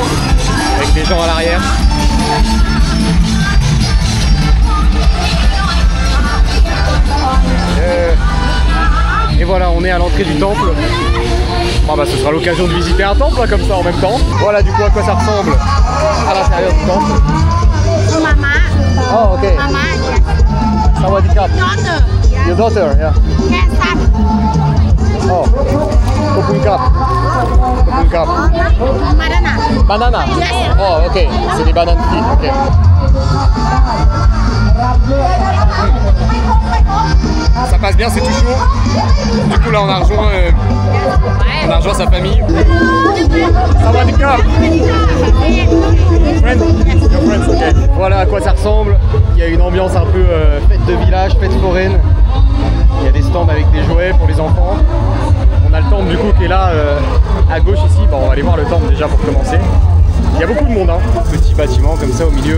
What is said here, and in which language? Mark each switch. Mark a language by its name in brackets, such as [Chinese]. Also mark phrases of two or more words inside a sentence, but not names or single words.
[French] Avec des gens à l'arrière. Et voilà, on est à l'entrée du temple. Bon, bah, ce sera l'occasion de visiter un temple là, comme ça en même temps. Voilà du coup à quoi ça ressemble à l'intérieur du temple. [Thai] มาม่า [English] Oh ok. [Thai] มาม่า Sawadee-krap. [English] daughter Your daughter, yeah. [Thai] แค่สั้น Oh. Kopun-krap. Kopun-krap. มาด้านหน้า [English] Banana. Yes. Oh ok. [French] C'est des bananes frites. Ok. Ça passe bien, c'est tout chaud. Du coup là on a rejoint sa famille. [Thai] Sawadee-krap. [English] Friend? Your friends, ok. [French] Voilà à quoi ça ressemble. Il y a une ambiance un peu fête de village, fête foraine. Il y a des stands avec des jouets pour les enfants. On a le temple du coup qui est là à gauche ici. Bon, on va aller voir le temple déjà pour commencer. Il y a beaucoup de monde, hein. Petit bâtiment comme ça au milieu.